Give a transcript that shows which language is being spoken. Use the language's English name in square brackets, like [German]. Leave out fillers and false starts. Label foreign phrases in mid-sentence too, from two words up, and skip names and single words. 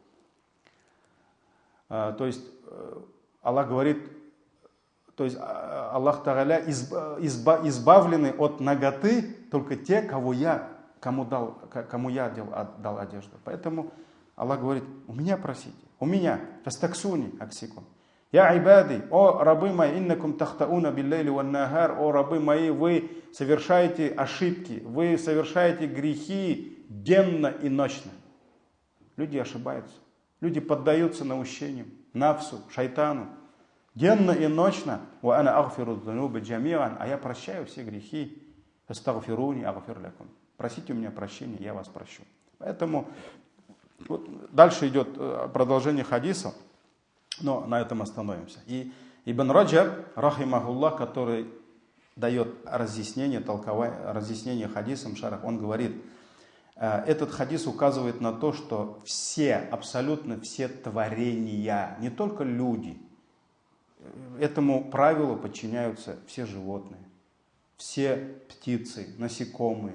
[Russian] То есть, Аллах говорит, то есть Аллах Тааля избавлены от наготы только те, кому я дал одежду. Поэтому Аллах говорит: у меня просите, у меня, [Arabic] فاستكسوني أكسكم. يا عبادي, [Russian] о рабы мои, [Arabic] إنكم تخطئون بالليل والنهار, [Russian] о рабы мои, вы совершаете ошибки, вы совершаете грехи денно и ночно. Люди ошибаются, люди поддаются наущениям, нафсу, шайтану, денно и ночно. [Arabic] وأنا أغفر الذنوب جميعا, [Russian] а я прощаю все грехи. [Arabic] استغفروني أغفر لكم. [Russian] Просите у меня прощения, я вас прощу. Поэтому вот дальше идет продолжение хадиса, но на этом остановимся. И Ибн Раджаб, рахимахуллах, который дает разъяснение хадисам шарах, он говорит: этот хадис указывает на то, что абсолютно все творения, не только люди, этому правилу подчиняются все животные, все птицы, насекомые.